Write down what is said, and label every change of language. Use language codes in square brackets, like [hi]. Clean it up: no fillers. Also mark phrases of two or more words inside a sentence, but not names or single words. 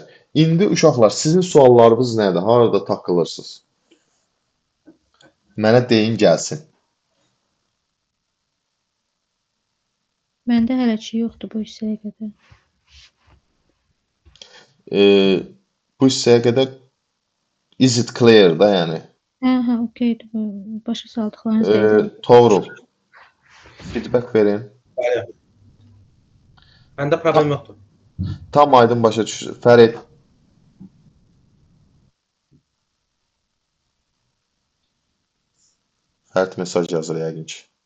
[az] İndi uşaqlar, sizin suallarınız nədir? Harada takılırsınız? Mənə deyin gəlsin. Məndə hələ ki yoxdur bu hissəyə qədər. Bu hissəyə qədər [en] is it clear [az] da yəni. Hə, okeydir. Başa saldıqlarınız deyil. Toğrul. Feedback verin. Bəli. Məndə problem yoxdur. Tam aydın başa düşür. Fərid. Fərid mesaj yazır yəqin ki.